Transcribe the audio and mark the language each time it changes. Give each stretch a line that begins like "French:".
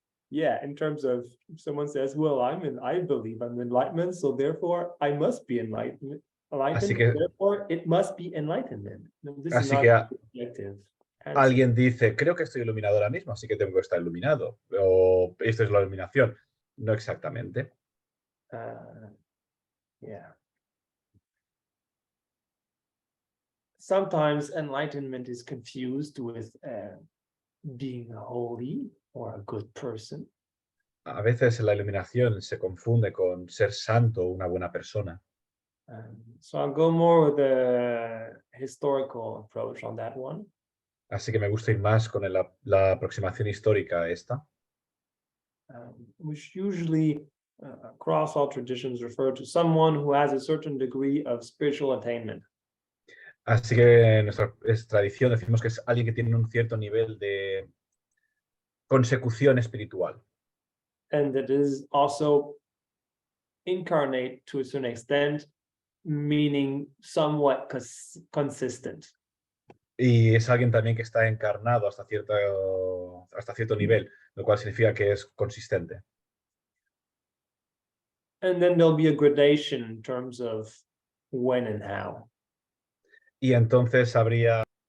English: Yeah, in terms of if someone says, well, I believe I'm enlightenment, so therefore I must be enlightened, therefore it must be enlightenment. No, this is not objective answer.
Spanish: Alguien dice, creo que estoy iluminado ahora mismo, así que tengo que estar iluminado. O esto es la iluminación. No exactamente. Yeah.
English: Sometimes enlightenment is confused with being holy or a good person.
Spanish: A veces la iluminación se confunde con ser santo o una buena persona.
English: So I'll go more with the historical approach on that one.
Spanish: Así que me gusta ir más con la aproximación histórica a esta.
English: Which usually, across all traditions, refer to someone who has a certain degree of spiritual attainment.
Spanish: Así que en nuestra tradición decimos que es alguien que tiene un cierto nivel de consecución espiritual.
English: And that is also incarnate to a certain extent, meaning somewhat consistent.
Spanish: Y es alguien también que está encarnado hasta cierto nivel, lo cual significa que es consistente.
English: And then there'll be a gradation in terms of when and how.
Spanish: Y entonces habría